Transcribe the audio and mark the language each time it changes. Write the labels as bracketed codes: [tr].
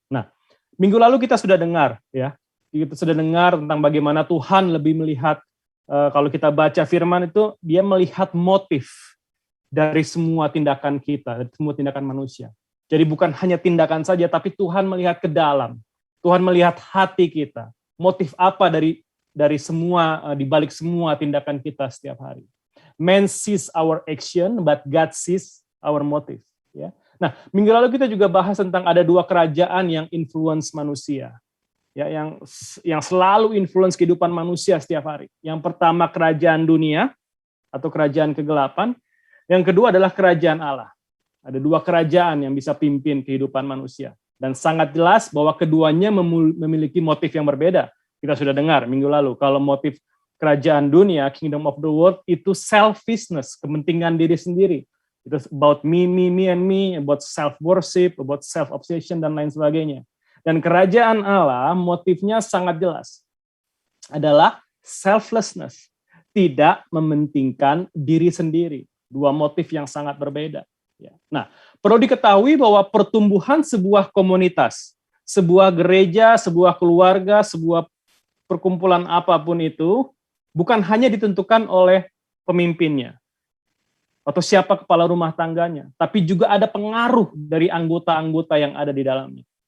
[id] Nah, minggu lalu kita sudah dengar, ya, kita sudah dengar tentang bagaimana Tuhan lebih melihat, kalau kita baca firman itu, dia melihat motif dari semua tindakan kita, dari semua tindakan manusia. Jadi bukan hanya tindakan saja, tapi Tuhan melihat ke dalam. Tuhan melihat hati kita. Motif apa dari semua, di balik semua tindakan kita setiap hari. [en] Man sees our action, but God sees our motive. [id] Ya. Nah, minggu lalu kita juga bahas tentang ada dua kerajaan yang influence manusia, ya, yang selalu influence kehidupan manusia setiap hari. Yang pertama kerajaan dunia atau kerajaan kegelapan, yang kedua adalah kerajaan Allah. Ada dua kerajaan yang bisa pimpin kehidupan manusia, dan sangat jelas bahwa keduanya memiliki motif yang berbeda. Kita sudah dengar minggu lalu, kalau motif kerajaan dunia, [en] kingdom of the world, [id] itu selfishness, kepentingan diri sendiri. [en] Itu about me, and me, about self-worship, about self-obsession, [id] dan lain sebagainya. Dan kerajaan Allah, motifnya sangat jelas. Adalah selflessness, tidak mementingkan diri sendiri. Dua motif yang sangat berbeda. Nah, perlu diketahui bahwa pertumbuhan sebuah komunitas, sebuah gereja, sebuah keluarga, sebuah perkumpulan apapun itu, bukan hanya ditentukan oleh pemimpinnya, atau siapa kepala rumah tangganya, tapi juga ada pengaruh dari anggota-anggota yang ada di dalamnya.